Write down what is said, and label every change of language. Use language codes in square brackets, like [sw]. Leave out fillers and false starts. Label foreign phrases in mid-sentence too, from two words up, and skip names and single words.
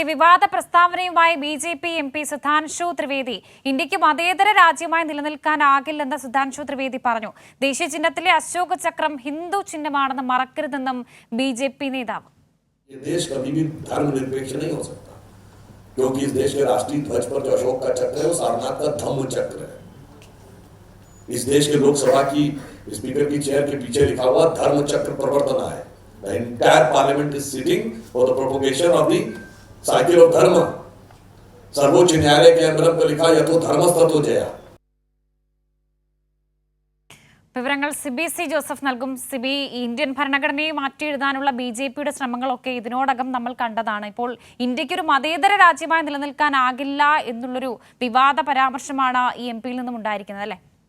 [ml] വിവാദ പ്രസ്താവനയുമായി ബി.ജെ.പി. എം.പി. സുധാൻഷു ത്രിവേദി ഇന്ത്യക്ക് മതേതര രാജ്യമായി നിലനിൽക്കാനാകില്ലെന്ന് സുധാൻഷു ത്രിവേദി പറഞ്ഞു. ദേശീയ ചിഹ്നത്തിലെ അശോക ചക്രം ഹിന്ദു ചിഹ്നമാണെന്ന് മറക്കരുതെന്നും ബി.ജെ.പി. നേതാവ്. [hi] क्योंकि इस देश के राष्ट्रीय ध्वज पर जो अशोक का चक्र है वो सारनाथ का धम्म चक्र है। इस देश के लोकसभा की स्पीकर की चेयर के पीछे लिखा हुआ धर्म चक्र प्रवर्तना है। [en] The entire parliament is sitting for the propagation of the cycle of dharma. [hi] सर्वोच्च न्यायालय के अंदर पर लिखा [sa] यतो धर्मस्ततो जया. [ml] വിവരങ്ങൾ സിബി സി ജോസഫ് നൽകും. സിബി, ഇന്ത്യൻ ഭരണഘടനയെ മാറ്റിയെഴുതാനുള്ള ബി.ജെ.പിയുടെ ശ്രമങ്ങളൊക്കെ ഇതിനോടകം നമ്മൾ കണ്ടതാണ്. ഇപ്പോൾ ഇന്ത്യക്കൊരു മതേതര രാജ്യമായി നിലനിൽക്കാനാകില്ല എന്നുള്ളൊരു വിവാദ പരാമർശമാണ് ഈ എം.പിയിൽ നിന്നും ഉണ്ടായിരിക്കുന്നത്, അല്ലേ?